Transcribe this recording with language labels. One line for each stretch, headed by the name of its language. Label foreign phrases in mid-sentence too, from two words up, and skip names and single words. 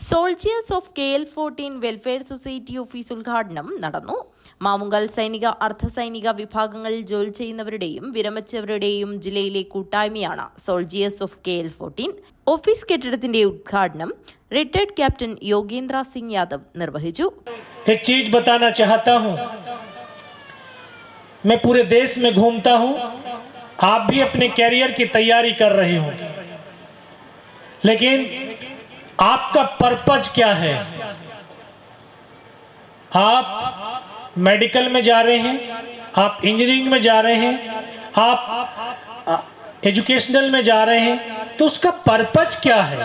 Malayalam: സോൾജിയേഴ്സ് ഓഫ് KL-14 വെൽഫെയർ സൊസൈറ്റി ഓഫീസ് ഉദ്ഘാടനം നടന്നു. മാവുങ്കൽ സൈനിക അർദ്ധസൈനിക വിഭാഗങ്ങളിൽ ജോലി ചെയ്യുന്നവരുടെയും വിരമിച്ചവരുടെയും ജില്ലയിലെ കൂട്ടായ്മയാണ് സോൾജിയേഴ്സ് ഓഫ് KL-14. ഓഫീസ് കെട്ടിടത്തിന്റെ ഉദ്ഘാടനം റിട്ടയർഡ് ക്യാപ്റ്റൻ യോഗേന്ദ്ര സിംഗ് യാദവ് നിർവഹിച്ചു.
Hindi: एक चीज बताना चाहता हूं, मैं पूरे देश में घूमता हूं, आप भी अपने कैरियर की तैयारी कर रहे हो, लेकिन आपका पर्पज क्या है? आप मेडिकल में जा रहे हैं, आप इंजीनियरिंग में जा रहे हैं, आप एजुकेशनल में जा रहे हैं, तो उसका पर्पज क्या है?